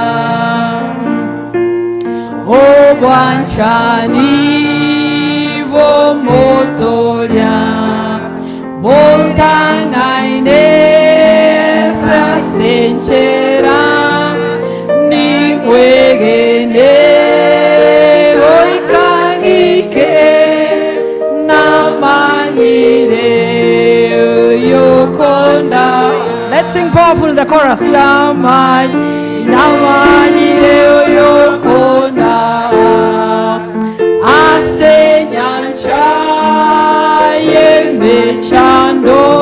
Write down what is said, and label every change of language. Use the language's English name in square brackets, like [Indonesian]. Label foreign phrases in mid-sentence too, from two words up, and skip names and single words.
[Gusii] obwanchani bomotoria bontangaine sasenchera Wegene oikangike namanyire yokonda. [English] Let's sing powerful the chorus. [Gusii] Namanyire yokonda asenyancha yembechando